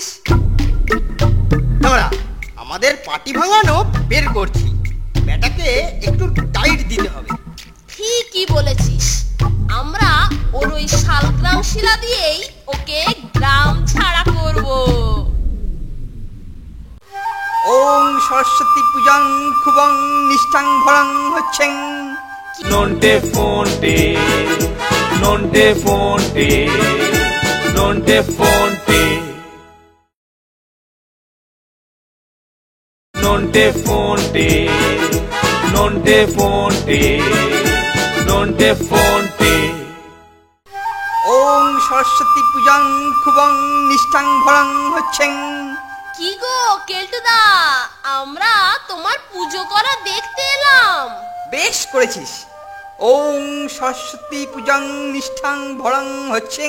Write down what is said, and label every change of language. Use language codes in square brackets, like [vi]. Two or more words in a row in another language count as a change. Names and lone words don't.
[bn] আমরা আমাদের পাটি ভাঙানো বের করছি, ব্যাটাকে একটু টাইট দিতে হবে। ফি ঠিকই বলেছিস, আমরা ওর ওই শালগ্রাম শিলা দিয়েই ওকে গ্রাম ছাড়া করব। ওং সরস্বতী পূজাং খুবং নিষ্ঠাং ভরং হচ্ছেন। Nonte fonte, nonte fonte, nonte fonte, nonte fonte, nonte fonte, nonte fonte. ওং সরস্বতী পূজাং খুবং নিষ্ঠাং ভরং হচ্ছেন। কি গো কেলটুদা, আমরা তোমার পুজো করা দেখতে এলাম। বেশ করেছিস। ওং সরস্বতী পূজাং নিষ্ঠাং ভরং হচ্ছেন।